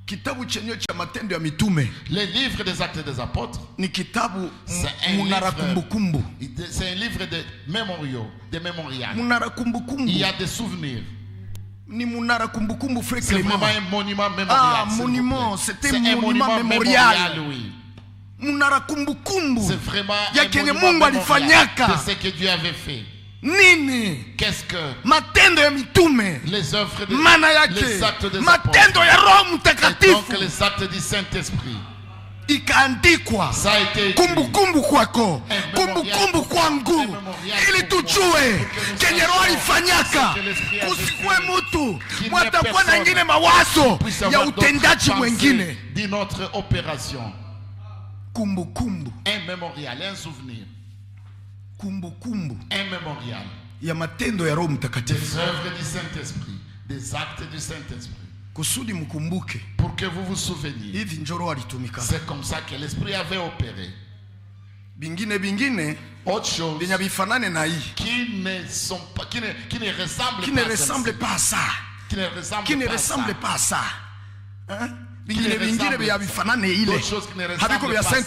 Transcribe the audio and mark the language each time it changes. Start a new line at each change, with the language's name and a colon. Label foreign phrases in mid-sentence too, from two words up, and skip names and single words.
Swahili: Kitabu chenye cha Matendo ya Mitume.
French: Le livre des Actes des Apôtres.
Swahili: Ni kitabu Munara kumbukumbu.
French: C'est un livre de mémoriaux, de mémorial.
Swahili: Munara kumbukumbu.
French: Il y a des souvenirs.
Swahili: Ni Munara kumbukumbu,
French: frère Clément. C'est vraiment un monument mémorial. Ah, monument, c'était un monument mémorial. Oui.
Swahili: Munara kumbukumbu.
French: C'est vraiment un monument mémorial de ce que Dieu avait fait.
Swahili: Nini?
French: Qu'est-ce que
Swahili: Matendo ya Mitume?
French: Les œuvres de les actes des
Swahili: Matendo ya Roho Mtakatifu.
French: Donc les actes du Saint-Esprit.
Swahili: Ikaandikwa kumbukumbu kwako, kumbukumbu kwangu, ili tujue kenye Roho alifanyaka, kusikwe mtu mwatakuwa na ngine mawazo ya utendaji mwengine.
French: De notre opération.
Swahili: Kumbukumbu,
French: un mémorial, un souvenir.
Swahili: Kumbukumbu,
French: un mémorial.
Swahili: Ya matendo ya Roho Mtakatifu.
French: Des œuvres du Saint-Esprit, des actes du Saint-Esprit.
Swahili: Kusudi mkumbuke.
French: Pour que vous vous souveniez.
Swahili: Hivi njoro alitumika.
French: C'est comme ça que l'Esprit avait opéré.
Swahili: Bingine
French: autre chose qui ne sont pas, qui ne ressemblent pas à ça. Qui ne ressemblent pas à ça. Hein? D'autres choses qui ne ressemblent pas à ça.